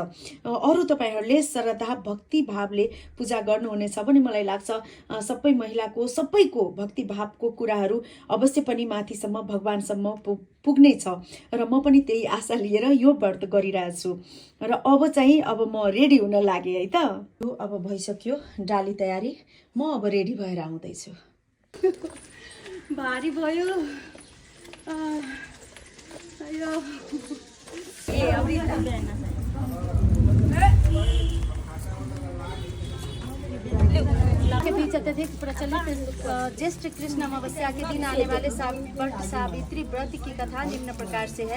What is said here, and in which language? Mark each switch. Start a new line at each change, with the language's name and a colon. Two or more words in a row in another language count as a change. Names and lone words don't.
Nepali: अरू तपाईँहरूले श्रद्धा भक्ति भावले पूजा गर्नुहुनेछ भने मलाई लाग्छ सबै महिलाको सबैको भक्ति भावको कुराहरू अवश्य पनि माथिसम्म भगवानसम्म पुग्ने छ र म पनि त्यही आशा लिएर यो व्रत गरिरहेको छु। र अब म रेडी हुन लागे है त। अब भइसक्यो डाली तयारी, म अब रेडी भएर आउँदैछु। भारी भयो
Hindi: के बीच अत्यधिक प्रचलित ज्येष्ठ कृष्ण अमावस्या के दिन आने वाले सावित्री व्रत की कथा निम्न प्रकार से है।